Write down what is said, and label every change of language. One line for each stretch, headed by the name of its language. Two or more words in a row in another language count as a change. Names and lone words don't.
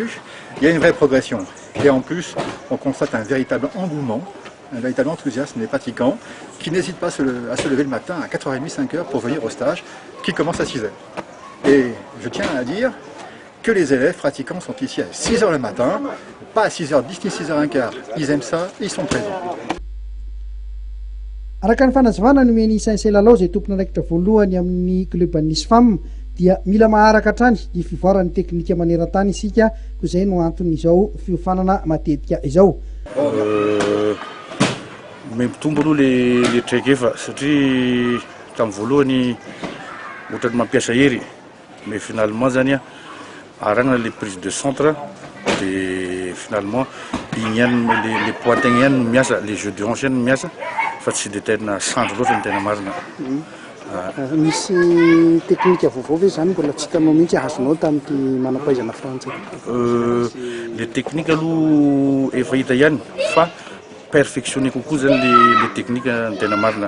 French: Il y a une vraie progression. Et en plus, on constate un véritable engouement, un véritable enthousiasme des pratiquants qui n'hésitent pas à se lever le matin à 4h30, 5h pour venir au stage qui commence à 6h. Et je tiens à dire que les élèves pratiquants sont ici à 6h le matin, pas à 6h10 ni 6h15. Ils aiment ça, ils sont présents.
Malagasy: Araka ny fanazavana no meny Sensei Lalao izay tompona andraikitra voalohany amin'ny kluban'ny SFAM dia mila maharaka hatrany ny fivoaran'ny teknika maneran-tany isika koa izay no anton'izao fiofanana matetika izao. Mempitombo aloha le traikefa satria tamin'ny voalohany ohatrany mampiasa hery,
French: mais finalement
Malagasy: zany arahana
French: les prises de centre de finalement
Malagasy: igny ihany
French: les pointegna
Malagasy: ihany no miasa,
French: les jeux de hanche
Malagasy: ihany no miasa fa tsy de tena centre loatra ny tena marina. Misy teknika vaovao ve zany mbola tsy hitanao mihitsy azonao tamin'ity manam-pahaizana frantsay? Le technique aloha efa hita ihany fa perfectionner kokoa zany le technique ny tena marina.